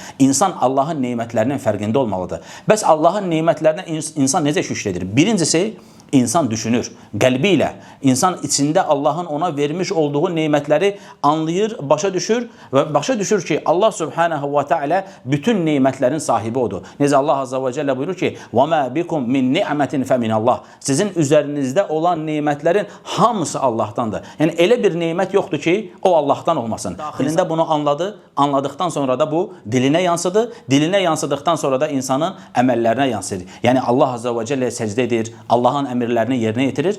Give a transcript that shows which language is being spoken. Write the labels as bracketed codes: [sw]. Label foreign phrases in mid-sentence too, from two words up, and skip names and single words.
[az] İnsan Allahın neymətlərinin fərqində olmalıdır. Bəs Allahın neymətlərinə insan necə şükür edir? Birincisi, İnsan düşünür, qəlbi ilə. İnsan içində Allahın ona vermiş olduğu neymətləri anlayır, başa düşür və başa düşür ki, Allah [ar] سبحانه وتعالى [az] bütün neymətlərin sahibi odur. Necə Allah [ar] عز وجل [az] buyurur ki, [ar] وَمَا بِكُمْ مِنْ نِعْمَةٍ فَمِنَ [az] Allah Sizin üzərinizdə olan neymətlərin hamısı Allahdandır. Yəni, elə bir neymət yoxdur ki, o Allahdan olmasın. Daxilində bunu anladı, anladıqdan sonra da bu dilinə yansıdı, dilinə yansıdıqdan sonra da insanın əməllərinə yansıdır. Yəni, Allah [ar] عز وجل [az] səcdə edir, Allahın əmirlərini yerinə yetirir.